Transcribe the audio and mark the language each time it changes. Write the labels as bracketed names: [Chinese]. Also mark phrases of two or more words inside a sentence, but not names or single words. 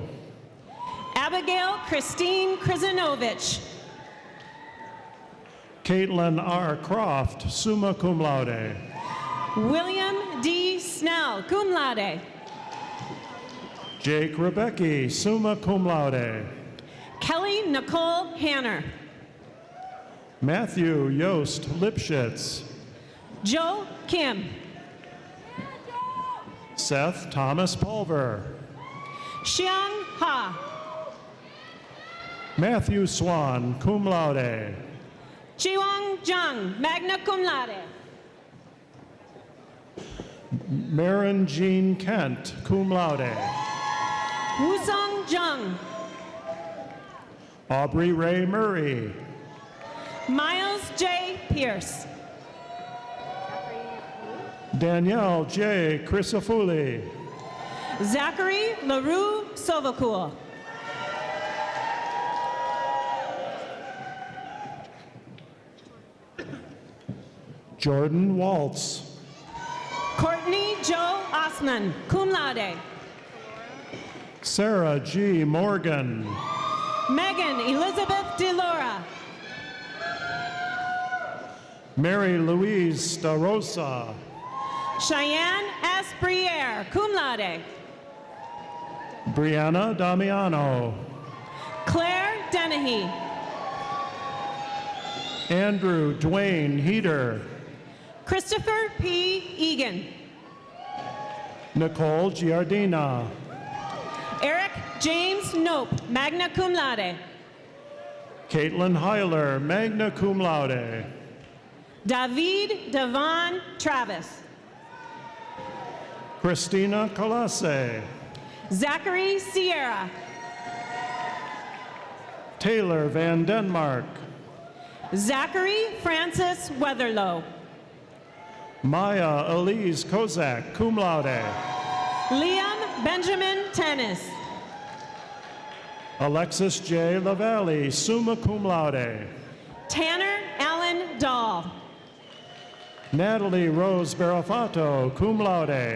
[English] Abigail Christine Krizanovich. Caitlin R. Croft, [Latin] summa cum laude. [English] William D. Snell, [Latin] cum laude. Jake Rebecki, summa cum laude. [English] Kelly Nicole Hanner. Matthew Yost Lipschitz. Joe Kim. Seth Thomas Pulver. Xiang Ha. Matthew Swan, [Latin] cum laude. Chiwang Zhang, magna cum laude. [English] Maren Jean Kent, [Latin] cum laude. [English] Wusong Jung. Aubrey Ray Murray. Miles J. Pierce. Danielle J. Crisafulli. Zachary LaRue Sovakul. Jordan Waltz. Courtney Joe Osman, [Latin] cum laude. [English] Sarah G. Morgan. Megan Elizabeth DeLaura. Mary Louise Starosa. Cheyenne S. Briere, [Latin] cum laude. [English] Brianna Damiano. Claire Dennehy. Andrew Dwayne Heater. Christopher P. Egan. Nicole Giardina. Eric James Nope, [Latin] magna cum laude. Caitlin Heiler, magna cum laude. [English] David Devon Travis. Christina Colase. Zachary Sierra. Taylor Van Denmark. Zachary Francis Weatherlow. Maya Elise Kozak, [Latin] cum laude. [English] Liam Benjamin Tennis. Alexis J. [Latin] Lavallee, summa cum laude. [English] Tanner Allen Dahl. Natalie Rose Barafato, [Latin] cum laude.